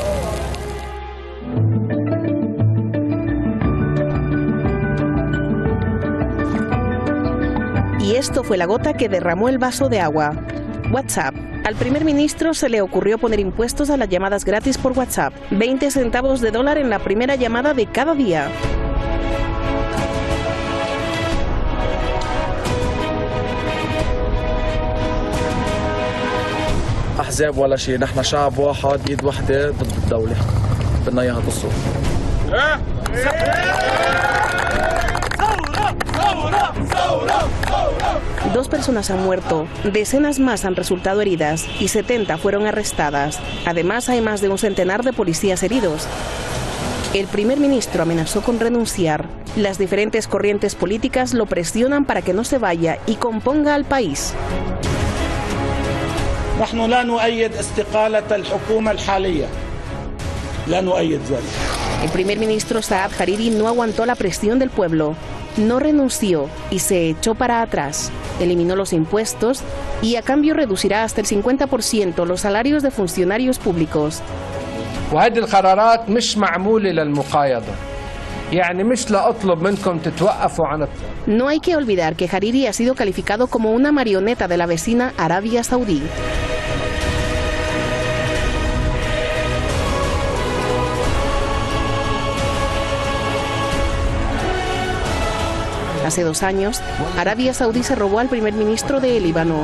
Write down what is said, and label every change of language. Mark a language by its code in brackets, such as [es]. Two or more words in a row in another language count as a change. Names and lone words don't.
[es] Y esto fue la gota que derramó el vaso de agua. WhatsApp. Al primer ministro se le ocurrió poner impuestos a las llamadas gratis por WhatsApp. 20 centavos de dólar en la primera llamada de cada día. [ar] أحزاب ولا شيء، نحن شعب واحد، إيد واحدة ضد الدولة، بدنا إياها تصل. [es] Dos personas han muerto, decenas más han resultado heridas y 70 fueron arrestadas. Además, hay más de un centenar de policías heridos. El primer ministro amenazó con renunciar. Las diferentes corrientes políticas lo presionan para que no se vaya y componga al país. [ar] نحن لا نؤيد استقالة الحكومة الحالية. لا نؤيد ذلك. [es] El primer ministro Saad Hariri no aguantó la presión del pueblo, no renunció y se echó para atrás. Eliminó los impuestos y a cambio reducirá hasta el 50% los salarios de funcionarios públicos. [ar] وهذه القرارات مش معمولة للمقايضة. يعني مش لأطلب منكم تتوقفوا عن. [es] No hay que olvidar que Hariri ha sido calificado como una marioneta de la vecina Arabia Saudí. Hace 2 años, Arabia Saudí se robó al primer ministro de Líbano.